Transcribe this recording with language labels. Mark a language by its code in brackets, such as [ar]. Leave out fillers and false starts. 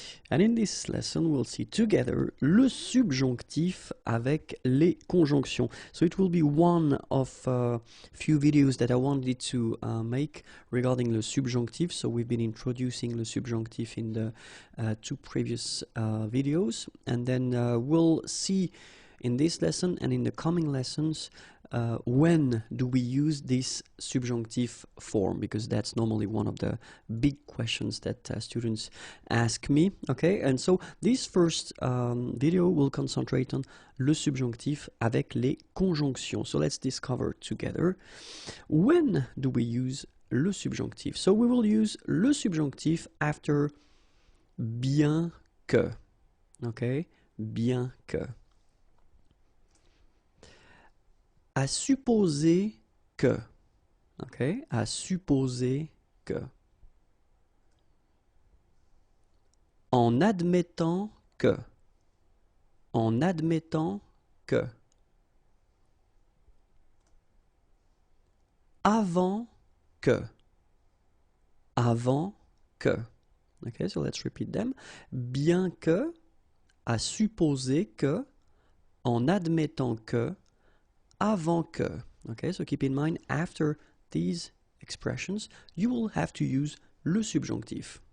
[en] And in this lesson, we'll see together le subjonctif avec les conjonctions. So it will be one of few videos that I wanted to make regarding the subjunctive. So we've been introducing the subjunctive in the two previous videos. And then we'll see in this lesson and in the coming lessons when do we use this subjunctive form, because that's normally one of the big questions that students ask me. Okay, and so this first video will concentrate on le subjonctif avec les conjonctions. So let's discover together when do we use le subjonctif. So we will use le subjonctif after bien que. [fr] Okay, bien que. À supposer que, ok, à supposer que, en admettant que, en admettant que, avant que, avant que, ok, [en] so let's repeat them, [fr] bien que, à supposer que, en admettant que, avant que. [en] Okay, so keep in mind, after these expressions, you will have to use le subjonctif.